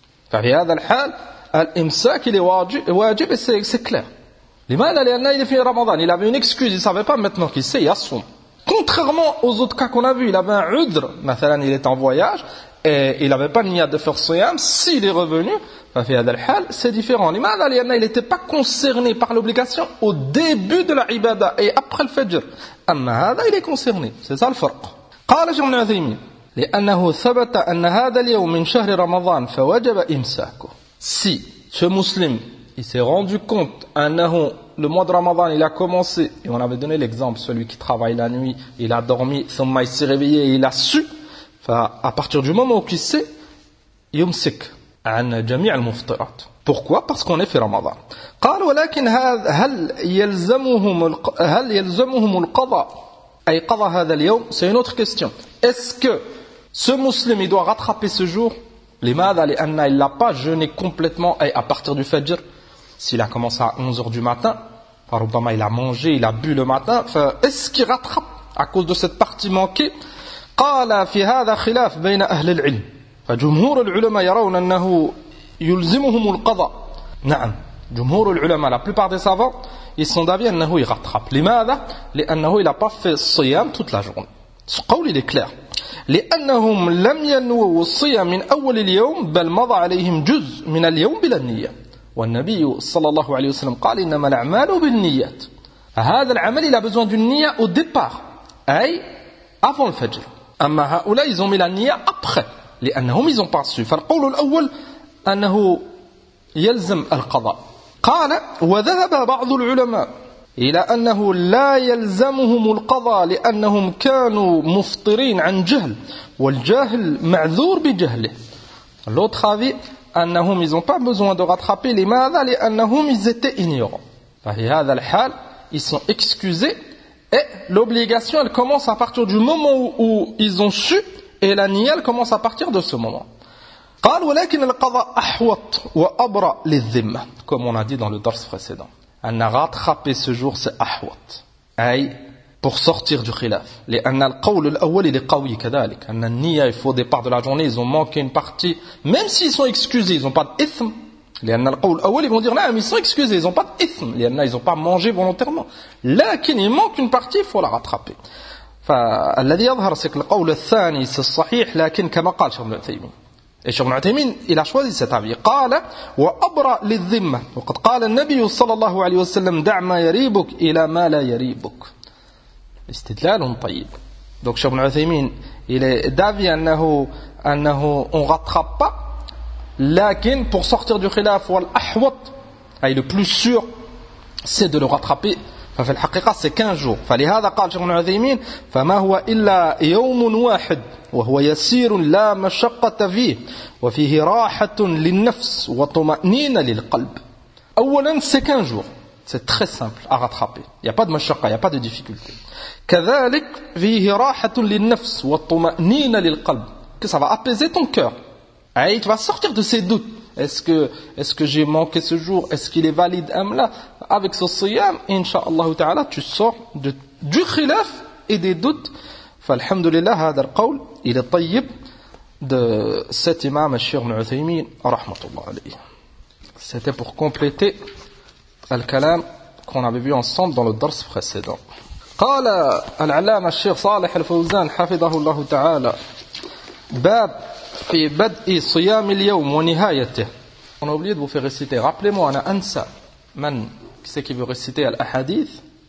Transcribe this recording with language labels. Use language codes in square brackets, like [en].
[ar] ففي هذا الحال الامساك [fr] il est واجب c'est clair [ar] لماذا لانه [fr] il est [ar] في رمضان [fr] il avait une excuse il savait pas maintenant qu'il sait yassoum contrairement aux autres cas qu'on a vu il avait un udr مثلا il est en voyage et il avait pas niyat de faire siyam s'il est revenu c'est différent. Il n'était pas concerné par l'obligation au début de la ibada et après le fajr. Mais il est concerné. C'est ça le farq. [ar] قال شيخ ابن عثيمين لأنه ثبت أن هذا اليوم من شهر رمضان فوجب إمساكه. [fr] Si ce musulman il s'est rendu compte أنه le mois de Ramadan il a commencé et on avait donné l'exemple celui qui travaille la nuit il a dormi ثم il s'est réveillé et il a su. À partir du moment où il sait [ar] يمسك عن جميع المفطرات. [fr] Pourquoi? Parce qu'on est fait Ramadan. [ar] قال ولكن هل يلزمهم القضاء أي قضاء هذا اليوم. [fr] C'est une autre question. Est-ce que ce musulman il doit rattraper ce jour? [ar] لماذا لأن [fr] il l'a pas jeûné complètement et à partir du fajr s'il a commencé à 11h du matin فربما il a mangé il a bu le matin est-ce qu'il rattrape à cause de cette partie manquée? [ar] قال في هذا خلاف بين أهل العلم فجمهور العلماء يرون أنه يلزمهم القضاء. نعم. جمهور العلماء, [fr] la plupart des savants, ils sont d'avis [ar] أنه يغطرب. لماذا؟ لأنه [fr] il a pas fait الصيام toute la journée. Ce قول il est clair. [ar] لأنهم لم ينووا الصيام من أول اليوم بل مضى عليهم جزء من اليوم بلا نية. والنبي صلى الله عليه وسلم قال إنما الأعمال بالنيات. هذا العمل [fr] il a besoin d'une نية au départ. أي avant le fajr. [ar] أما هؤلاء [fr] ils ont mis la نية après. لأنهم ils ont pas su. [ar] فالقول الأول أنه يلزم القضاء. قال وذهب بعض العلماء إلى أنه لا يلزمهم القضاء لأنهم كانوا مفطرين عن جهل والجاهل معذور بجهله. [fr] L'autre avis أنهم ils ont pas besoin de rattraper. [ar] لماذا لأنهم [fr] ils étaient ignorants. [ar] ففي هذا الحال [fr] ils sont excusés et l'obligation elle commence à partir du moment où ils ont su. Et la niyal commence à partir de ce moment. [ar] قال ولكن القضاء أحوط وأبرى للذمة. [fr] Comme on a dit dans le dars précédent. أن rattraper ce jour c'est أحوط. أي pour sortir du khilaf. [ar] لأن القول الأول [fr] il est [ar] قوي كذلك. أن النية [fr] il faut au départ de la journée ils ont manqué une partie. Même s'ils sont excusés ils n'ont pas d'ithm. [ar] لأن القول الأول [fr] ils vont dire non ils sont excusés ils n'ont pas d'ithm. لأن ils n'ont pas mangé volontairement. لكن il manque une partie il faut la rattraper. [ar] فالذي يظهر سك القول الثاني الصحيح لكن كما قال شيخ ابن عثيمين شيخ ابن عثيمين إلى شوازي ستعبي قال وأبرأ للذمة وقد قال النبي صلى الله عليه وسلم دع ما يريبك إلى ما لا يريبك استدلال طيب دوك شيخ ابن عثيمين إلى دافي أنه [fr] on rattrape pas [ar] لكن [fr] pour sortir du [ar] خلاف والأحوط أي [fr] le plus sûr c'est de le rattraper. [ar] ففي الحقيقة [fr] c'est 15 jours. [ar] فلهذا قال شيخ ابن عثيمين فما هو إلا يوم واحد وهو يسير لا مشقة فيه وفيه راحة للنفس وطمأنينة للقلب. [fr] أولا c'est 15 jours. C'est très simple à rattraper. Il n'y a pas de مشقة, il n'y a pas de difficulté. [ar] كذلك فيه راحة للنفس وطمأنينة للقلب. [fr] Que ça va apaiser ton cœur. Et tu vas sortir de ces doutes. Est-ce que j'ai manqué ce jour? Est-ce qu'il est valide amla? Avec ce siyam, [ar] inshallah ta'ala, [fr] tu sors du khilaf et des doutes. [ar] Falhamdulillah, hadha al-qawl, [fr] il est tayyib de cet imam Cheikh Ibn Uthaymeen, [ar] rahmatullah alayhi. [fr] C'était pour compléter الكلام qu'on avait vu ensemble dans le dars précédent. [ar] قال العلامة الشيخ صالح الفوزان حفظه الله تعالى باب في بدء صيام اليوم ونهايته. [fr] On a oublié de vous faire réciter. Rappelez-moi, on a ansa. Man, qui c'est qui veut réciter l'ahadith?